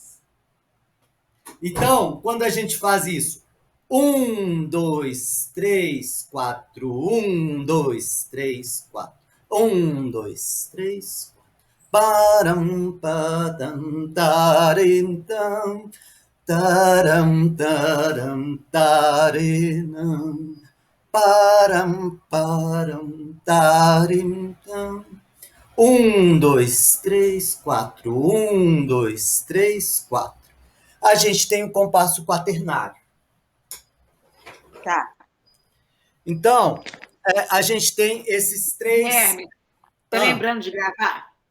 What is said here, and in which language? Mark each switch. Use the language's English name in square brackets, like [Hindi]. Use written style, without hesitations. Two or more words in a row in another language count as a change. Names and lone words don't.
[Portuguese] Então, quando a gente faz isso, 1, 2, 3, 4, 1, 2, 3, 4, 1, 2, 3, 4. Param, padam, tarim, tam, taram, taram, tarinam, param, param, tarim, tam, Um, dois, três, quatro. Um, dois, três, quatro. A gente tem o compasso quaternário. Tá. Então, a gente tem esses três. Guilherme, tá lembrando de gravar?